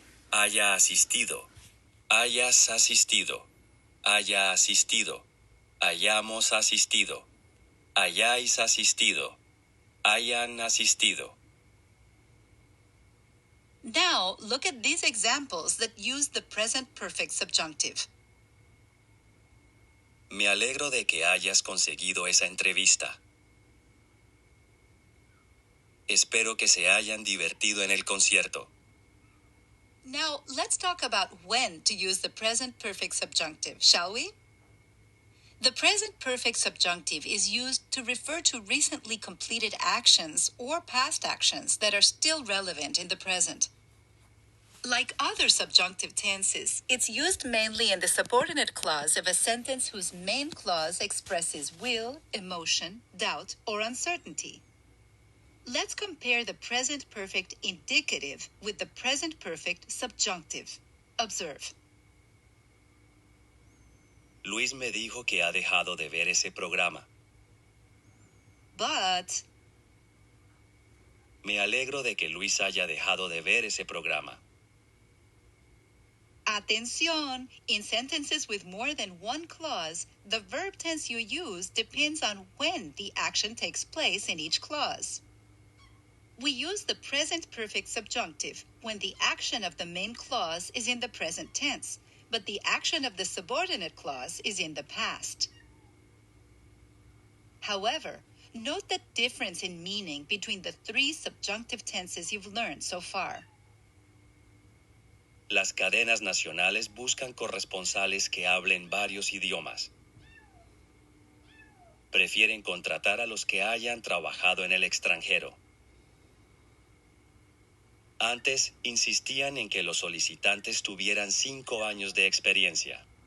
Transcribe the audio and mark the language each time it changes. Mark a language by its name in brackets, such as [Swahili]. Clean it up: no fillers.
[Spanish] Haya asistido, hayas asistido, haya asistido, hayamos asistido, hayáis asistido, hayan asistido. [English] Now, look at these examples that use the present perfect subjunctive. [Spanish] Me alegro de que hayas conseguido esa entrevista. Espero que se hayan divertido en el concierto. [English] Now, let's talk about when to use the present perfect subjunctive, shall we? The present perfect subjunctive is used to refer to recently completed actions or past actions that are still relevant in the present. Like other subjunctive tenses, it's used mainly in the subordinate clause of a sentence whose main clause expresses will, emotion, doubt, or uncertainty. Let's compare the present perfect indicative with the present perfect subjunctive. Observe. [Spanish] Luis me dijo que ha dejado de ver ese programa. [English] But [Spanish] Me alegro de que Luis haya dejado de ver ese programa. [English] atención, in sentences with more than one clause, the verb tense you use depends on when the action takes place in each clause. We use the present perfect subjunctive when the action of the main clause is in the present tense, but the action of the subordinate clause is in the past. However, note the difference in meaning between the three subjunctive tenses you've learned so far. [Spanish] Las cadenas nacionales buscan corresponsales que hablen varios idiomas. Prefieren contratar a los que hayan trabajado en el extranjero. Antes, insistían en que los solicitantes tuvieran 5 años de experiencia.